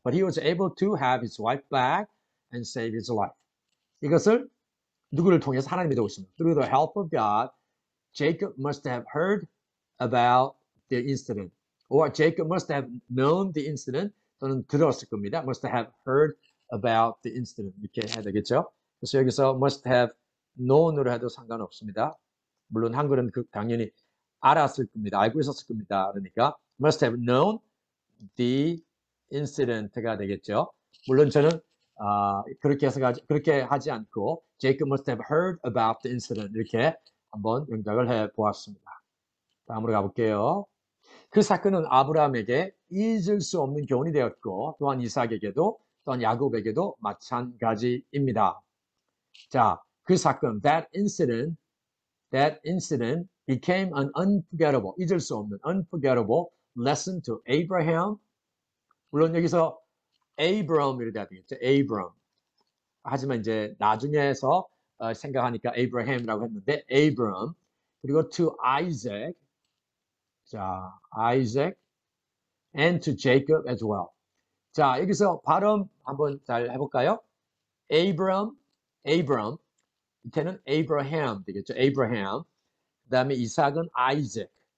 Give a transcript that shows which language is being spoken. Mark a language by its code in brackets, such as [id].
[en] But he was able to have his wife back and save his life. [ko] 이것을 누구를 통해서 하나님의 도우심. [en] Through the help of God, Jacob must have heard about the incident. Or Jacob must have known the incident. [ko] 또는 들었을 겁니다. [en] Must have heard about the incident. [ko] 이렇게 해야 되겠죠. 그래서 여기서 [en] must have known [ko] 으로 해도 상관없습니다. 물론 한글은 당연히 알았을 겁니다. 알고 있었을 겁니다. 그러니까 [en] must have known the incident가 되겠죠. [ko] 물론 저는 그렇게 하지 않고 [en] Jacob must have heard about the incident [ko] 이렇게 한번 영작을 해 보았습니다. 다음으로 가볼게요. 그 사건은 아브라함에게 잊을 수 없는 교훈이 되었고 또한 이삭에게도 또한 야곱에게도 마찬가지입니다. 자, 그 사건 [en] that incident became an unforgettable, [ko] 잊을 수 없는 [en] unforgettable lesson to Abraham. [ko] 물론 여기서 Abram 이렇게 해야 되겠죠. [en] Abram. [ko] 하지만 이제 나중에서 생각하니까 Abraham이라고 했는데 Abram. 그리고 [en] to Isaac. 자, Isaac and to Jacob as well. [ko] 자, 여기서 발음 한번 잘 해볼까요? Abram. 밑에는 Abraham 되겠죠. [en] Abraham. [ko] 그 다음에 이삭은 Isaac.